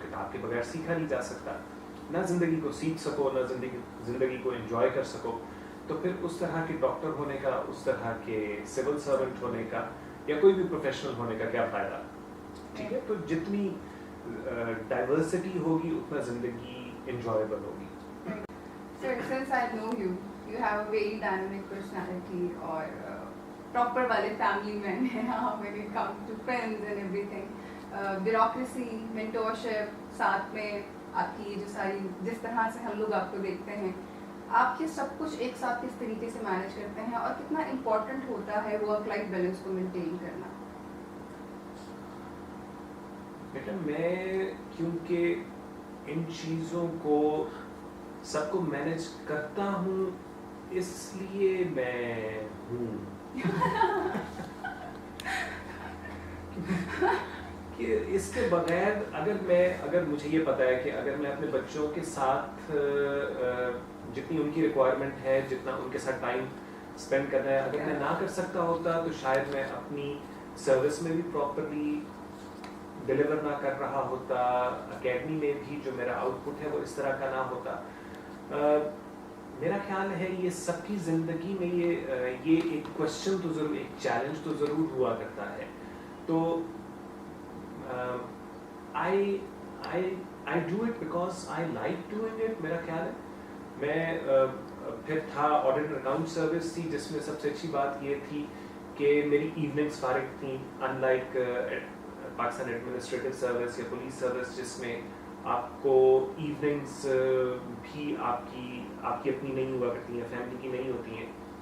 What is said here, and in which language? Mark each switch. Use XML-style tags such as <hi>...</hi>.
<ur>کتاب کے بغیر سیکھا نہیں جا سکتا. نہ زندگی کو سیکھ سکو, نہ زندگی کو انجوائے کر سکو, تو پھر اس طرح کے ڈاکٹر ہونے کا, اس طرح کے سول سرونٹ ہونے کا یا کوئی بھی پروفیشنل ہونے کا کیا فائدہ. ٹھیک ہے, تو جتنی ڈائیورسٹی ہوگی اتنا زندگی انجوائبل ہوگی.</ur> <en>Sir, since I know you, you have a very dynamic personality</en> <ur>اور proper والے family men ہیں</ur> <en>when it comes to friends and everything.</en> <ur>Bureaucracy, mentorship, ساتھ میں آپ کی جو ساری جس طرح سے ہم لوگ آپ کو دیکھتے ہیں, آپ یہ سب کچھ ایک ساتھ کس طریقے سے مینیج کرتے ہیں اور کتنا امپورٹنٹ ہوتا ہے ورک لائف بیلنس کو مینٹین کرنا؟ بیٹا میں کیونکہ ان چیزوں کو سب کو مینیج کرتا ہوں اس لیے میں ہوں کہ اس کے بغیر اگر مجھے یہ پتا ہے کہ اگر میں اپنے بچوں کے ساتھ جتنی ان کی ریکوائرمنٹ ہے, جتنا ان کے ساتھ ٹائم اسپینڈ کرنا ہے, اگر میں نہ کر سکتا ہوتا تو شاید میں اپنی سروس میں بھی پراپرلی ڈلیور نہ کر رہا ہوتا, اکیڈمی میں بھی جو میرا آؤٹ پٹ ہے وہ اس طرح کا نہ ہوتا. میرا خیال ہے یہ سب کی زندگی میں یہ ایک کوشچن تو ضرور, ایک چیلنج تو ضرور ہوا کرتا ہے. تو</ur> <en>I do it because I like doing it.</en> <ur>میرا خیال ہے میں پھر تھا آڈٹ اینڈ اکاؤنٹ سروس تھی جس میں سب سے اچھی بات یہ تھی کہ میری ایوننگس فارغ تھیں, in like Pakistan administrative service یا پولیس سروس جس میں آپ کو ایوننگس بھی آپ کی اپنی نہیں ہوا کرتی ہیں, فیملی کی نہیں ہوتی ہیں.</ur>